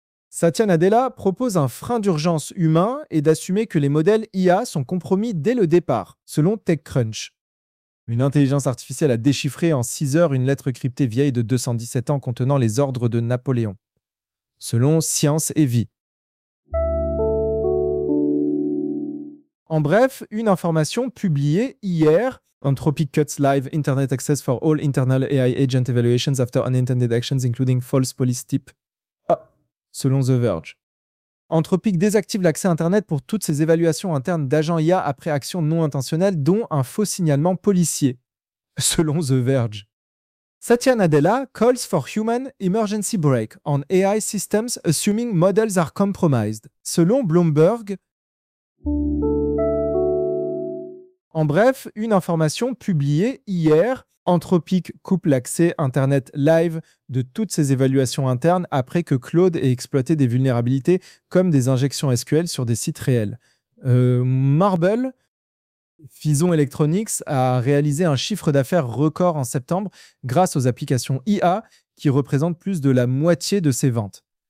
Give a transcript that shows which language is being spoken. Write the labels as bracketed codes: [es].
[fr] Satya Nadella propose un frein d'urgence humain et d'assumer que les modèles IA sont compromis dès le départ, selon TechCrunch. Une intelligence artificielle a déchiffré en 6 heures une lettre cryptée vieille de 217 ans contenant les ordres de Napoléon. Selon Science et Vie. En bref, une information publiée hier. [en] Anthropic cuts live internet access for all internal AI agent evaluations after unintended actions including false police tip. Selon The Verge. [fr] Anthropic désactive l'accès internet pour toutes ses évaluations internes d'agents IA après actions non intentionnelles, dont un faux signalement policier. Selon The Verge. [en] Satya Nadella calls for human emergency brake on AI systems assuming models are compromised, [fr] selon [en] Bloomberg. [fr] En bref, une information publiée hier, Anthropic coupe l'accès Internet live de toutes ses évaluations internes après que Claude ait exploité des vulnérabilités comme des injections SQL sur des sites réels. Marble, Fison Electronics a réalisé un chiffre d'affaires record en septembre grâce aux applications IA qui représentent plus de la moitié de ses ventes.